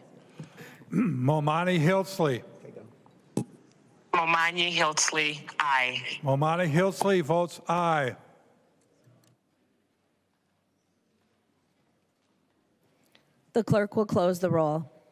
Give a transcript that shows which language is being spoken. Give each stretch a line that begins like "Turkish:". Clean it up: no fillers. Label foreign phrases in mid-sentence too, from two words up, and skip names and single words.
English: Momani Hiltsley. Momani Hiltsley, aye. Momani Hiltsley votes aye. The clerk will close the roll.